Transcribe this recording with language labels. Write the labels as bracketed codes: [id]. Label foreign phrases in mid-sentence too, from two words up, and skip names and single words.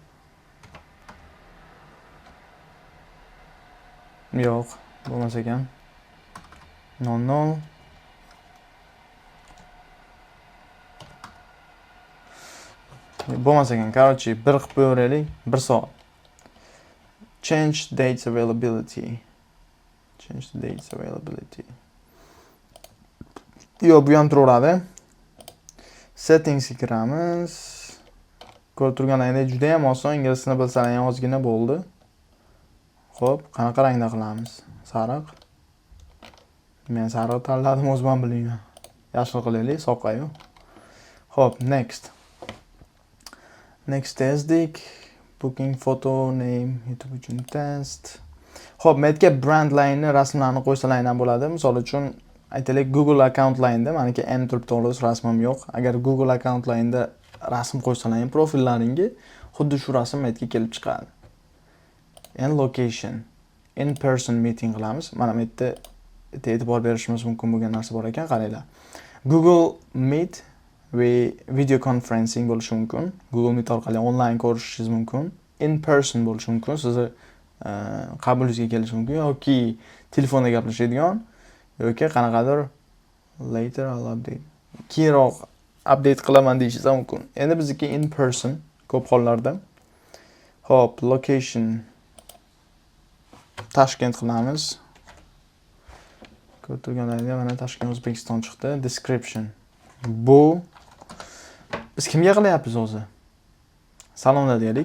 [uz] Yo'q, bo'lmas ekan. 00 bo'lmas ekan. Короче, 1 qilib qo'yaylik, 1 soat. [en] Change dates availability. Change the dates availability. [uz] Yo'q, bu ham turaveradi. Settings kiramiz. Ko'rib turganingizdek, juda ham oson, ingliz tilini bilsalaring ham ozgina bo'ldi. Xo'p, qanaqa rangda qilamiz? Sariq. Men sariq tanladim, o'zim bilmayman. Yashil qilaylik, soqayu. Xo'p, [en] next. Next testdik. Booking photo name YouTube [uz] uchun test. Xo'p, metga [en] brand line [uz] rasmlarni qo'ysalaring ham bo'ladi. Misol uchun aytaylik Google [en] account line'da [uz] meniki M turibdi, xolos rasmim yo'q. Agar Google [en] account line'da [uz] rasm qo'ysalaring profillaringga xuddi shu rasm metga kelib chiqadi. [en] And location. In person meeting qilamiz. [uz] Mana bu yerda e'tibor berishimiz mumkin bo'lgan narsa bor ekan, qaranglar. Google Meet va [en] video conferencing [uz] bo'lishi mumkin. Google Meet orqali onlayn ko'rishishingiz mumkin. [en] In person [uz] bo'lishi mumkin. Sizni qabulingizga kelishi mumkin yoki telefonda gaplashadigan yoki qanaqadir [en] later I'll update. [uz] Keyinroq update qilaman deyishingiz mumkin. Endi bizniki [en] in person [uz] ko'p hollarda. Hop, location Toshkent qilamiz. Ko'rib turganingizdek, mana Toshkent O'zbekiston chiqdi. Description. Bu biz kimga qilyapmiz o'zi? Salonda deylik.